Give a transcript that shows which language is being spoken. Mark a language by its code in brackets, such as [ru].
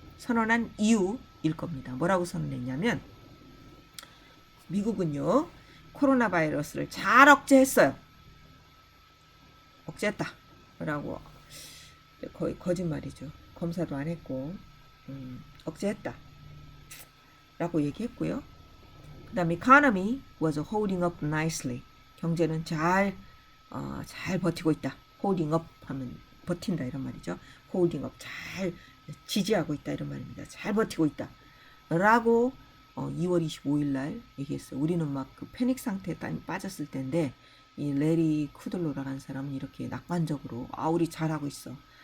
[ko] 선언한 이유일 겁니다. 뭐라고 선언했냐면 미국은요. 코로나 바이러스를 잘 억제했어요. 억제했다. 라고 거의 거짓말이죠. 검사도 안 했고 억제했다. 라고 얘기했고요. 그 다음에 [en] economy was holding up nicely. [ko] 경제는 잘 버티고 있다. holding up 하면 버틴다 이런 말이죠. holding up 잘 지지하고 있다 이런 말입니다. 잘 버티고 있다. 라고 2월 25일 날 얘기했어요. 우리는 막 그 패닉 상태에 빠졌을 때인데 이 레리 쿠들로라는 사람은 이렇게 낙관적으로 우리 잘하고 있어.